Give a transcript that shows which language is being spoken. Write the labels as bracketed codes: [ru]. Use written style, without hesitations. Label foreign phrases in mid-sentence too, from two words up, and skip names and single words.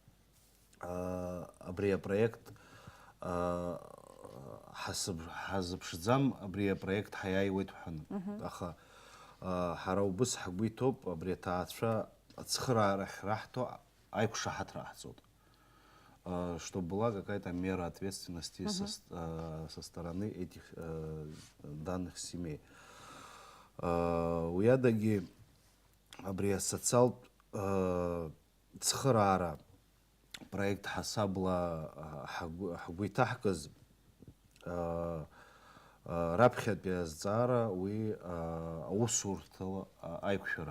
[ab] Абри апроект ҳазыԥшӡам, абри апроект ҳаиааиуеит ҳәаны. Аха ҳара убыс ҳгәы иҭоуп абри аҭаацәа ацхыраарахь раҳҭо аиқәшаҳаҭра ҳҵоит. [ru] Чтобы была какая-то мера ответственности со стороны этих данных семей. [ab] Уи адагьы абри асоциалтә цхыраара проект ҳасабла ҳгәы иҭаҳкыз раԥхьатәи азҵаара уи аусурҭала аиқәшәара.